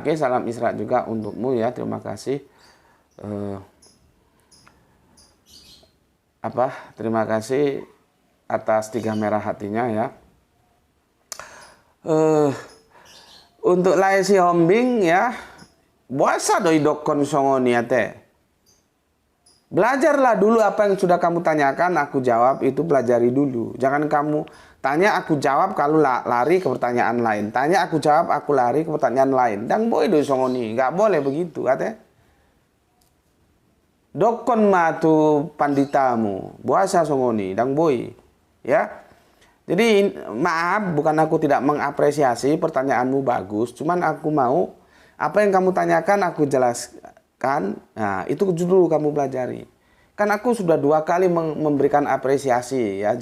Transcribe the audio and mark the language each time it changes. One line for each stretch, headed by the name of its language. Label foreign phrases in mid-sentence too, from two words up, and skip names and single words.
Indonesian: Oke, salam Isra juga untukmu ya. Terima kasih. Terima kasih atas 3 merah hatinya ya.
Batak Toba: Untuk Laisi Hombing ya, puasa doi dokon songoni ya teh.
Indonesian: Belajarlah dulu apa yang sudah kamu tanyakan, aku jawab, itu pelajari dulu. Jangan kamu tanya aku jawab kalau lari ke pertanyaan lain. Tanya aku jawab, aku lari ke pertanyaan lain.
Batak Toba: Dan boy doi songoni,
Indonesian: nggak boleh begitu katanya.
Batak Toba: Dokon matu panditamu, puasa songoni, dang boy,
Indonesian: ya. Jadi maaf, bukan aku tidak mengapresiasi pertanyaanmu bagus, cuman aku mau apa yang kamu tanyakan aku jelaskan. Nah, itu dulu kamu pelajari. Kan aku sudah 2 kali memberikan apresiasi ya.